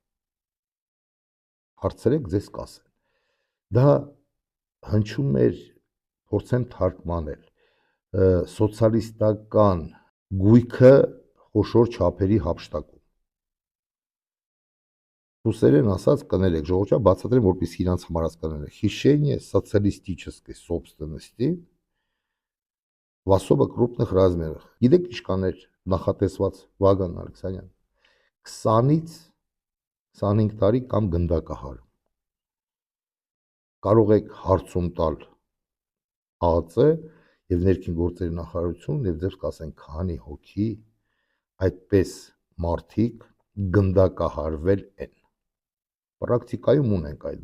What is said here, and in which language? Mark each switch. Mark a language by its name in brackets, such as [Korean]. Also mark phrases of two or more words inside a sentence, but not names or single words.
[Armenian] Հարցրեք ձեզ կասեն։ Դա հնչում էր, փորձեմ թարգմանել, սոցիալիստական գույքը խոշոր չափերի հափշտակում։ Ռուսերեն ասած կներեք, ժողովրդի բացատրեմ, որպեսզի իրանց համար հասկանալը։ [Russian] Хищение социалистической собственности в особо крупных размерах։ [Armenian] Գիտեք ինչքան էր նախատեսված Վագան Ալեքսանյան։ 20-ից 25 տարի կամ գնդակահարում։ Կարող եք հարցում տալ ԱԱԾ եւ ներքին գործերի նախարարություն եւ ձեր կասեն քանի հոգի այդպես մարդիկ գնդակահարվել են։ Պրակտիկայում ունենք այդ